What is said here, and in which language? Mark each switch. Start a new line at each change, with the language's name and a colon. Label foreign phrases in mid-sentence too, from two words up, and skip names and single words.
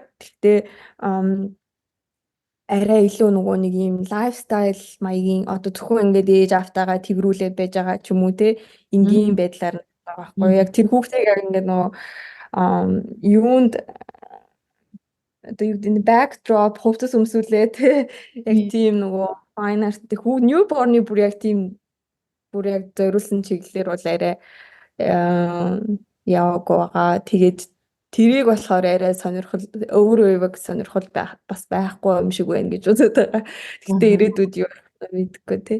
Mongolian: Гэхдээ арай илүү нөгөө нэг юм лайфстайл маягийн одоо зөвхөн ингээд ээж автагаа тэргүүлээд байж байгаа ч юм уу тий. Энгийн байдлаар байгаа байхгүй юу? Яг тэр хүүхдийг яг ингээд нөгөө юунд одоо юу гэдэг нь backdrop хувцас өмсүүлээ тий. Яг тийм нөгөө
English: fine art newborn-ы
Mongolian: бүр яг тийм бүр яг зориулсан чиглэлээр бол арай яваагүй байгаа. Тэгээд тэрийг болохоор арай сонирхол өөрөө өвөг сонирхол бас байхгүй юм шиг байна гэж үзээд байгаа. Гэхдээ ирээдүйд юу мэдхгүй тий.